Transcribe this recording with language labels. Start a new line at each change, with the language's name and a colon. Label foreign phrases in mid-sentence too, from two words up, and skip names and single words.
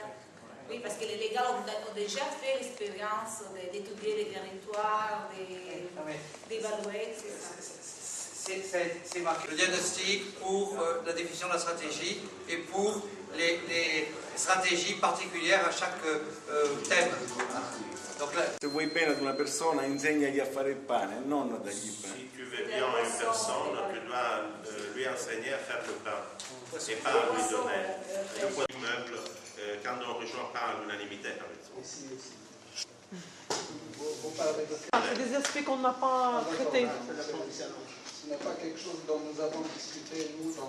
French: Oui, parce que les légaux ont déjà fait l'expérience d'étudier les territoires, d'évaluer, c'est ça. C'est marqué le diagnostic pour la définition de la stratégie et pour les stratégies particolari a chaque thème. Donc là,
Italian: se vuoi bene ad una persona, insegnagli a fare il pane, non a dargli il pane.
French: Si tu veux bien à une personne, tu dois lui enseigner à faire le pain et pas à lui donner. Le poids du meuble, quand on ne rejoint pas à l'unanimité, par exemple. C'est des aspects qu'on n'a pas traités. Ce n'est pas quelque chose dont nous avons discuté, nous, dans...